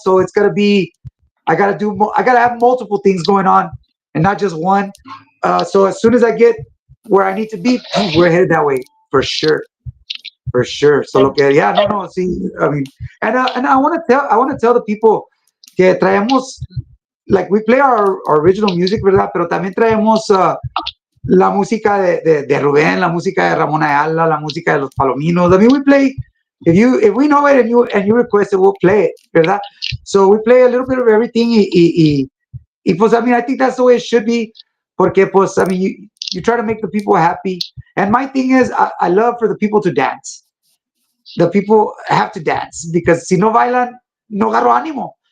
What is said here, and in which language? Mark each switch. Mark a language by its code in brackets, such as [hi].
[en] So it's gonna be, I gotta have multiple things going on, and not just one. So as soon as I get where I need to be, we're headed that way for sure. So yeah, no. See, I mean, and I want to tell the people que traemos. [es] Like we play our original music, ¿verdad? Pero también traemos la música de Rubén, la música de Ramón Ayala, la música de los Palominos. [en] I mean, we play, if we know it and you request it, we'll play it, ¿verdad? So we play a little bit of everything y pues, I mean, I think that's the way it should be, porque pues, I mean, you try to make the people happy. And my thing is, I love for the people to dance. The people have to dance because si no bailan, no agarro ánimo.